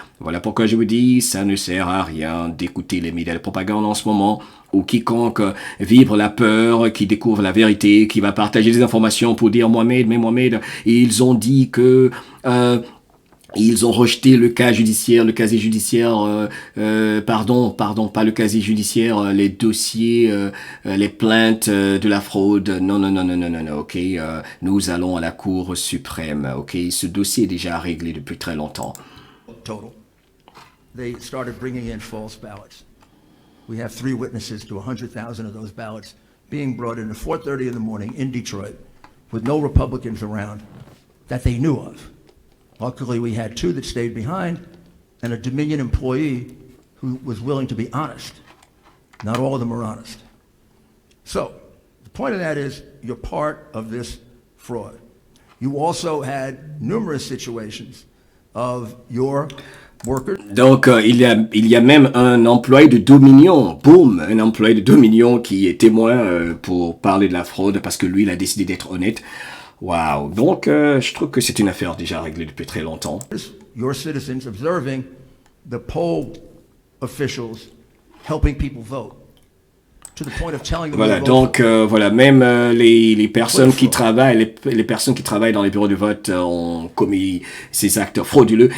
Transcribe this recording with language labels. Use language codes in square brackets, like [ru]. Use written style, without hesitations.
[fr] Voilà pourquoi je vous dis, ça ne sert à rien d'écouter les médias de propagande en ce moment, ou quiconque vibre la peur, qui découvre la vérité, qui va partager des informations pour dire Mohamed, ils ont dit que ils ont rejeté le casier judiciaire, pardon, pas le casier judiciaire, les dossiers, les plaintes de la fraude. Non, ok, nous allons à la Cour suprême, ok, ce dossier est déjà réglé depuis très longtemps. Total. [en] They started bringing in false ballots. We have 3 witnesses to 100,000 of those ballots being brought in at 4:30 in the morning in Detroit with no Republicans around that they knew of. Luckily, we had 2 that stayed behind and a Dominion employee who was willing to be honest. Not all of them are honest. So, the point of that is you're part of this fraud. You also had numerous situations of your workers. [fr] Donc, il y a même un employé de Dominion, boum, un employé de Dominion qui est témoin pour parler de la fraude parce que lui, il a décidé d'être honnête. Wow. Donc, je trouve que c'est une affaire déjà réglée depuis très longtemps. [en] Your citizens observing the poll officials helping people vote. To the point of telling them [fr] Voilà, donc voilà, même les personnes qui travaillent, les personnes qui travaillent dans les bureaux de vote ont commis ces actes frauduleux.